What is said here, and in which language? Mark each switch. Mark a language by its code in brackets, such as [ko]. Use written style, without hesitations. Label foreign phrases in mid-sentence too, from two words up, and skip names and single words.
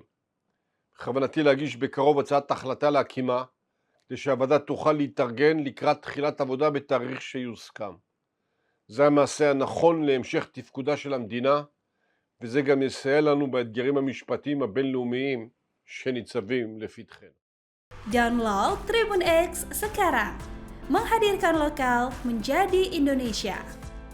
[he] בכוונתי להגיש בקרוב הצעת החלטה להקימה, כדי שהוועדה תוכל להתארגן לקראת תחילת עבודה בתאריך שיוסכם. זה המעשה הנכון להמשך תפקודה של המדינה, וזה גם יסייע לנו באתגרים המשפטיים הבינלאומיים שניצבים לפתחנו. [id] Download Tribun X sekarang, menghadirkan lokal menjadi Indonesia.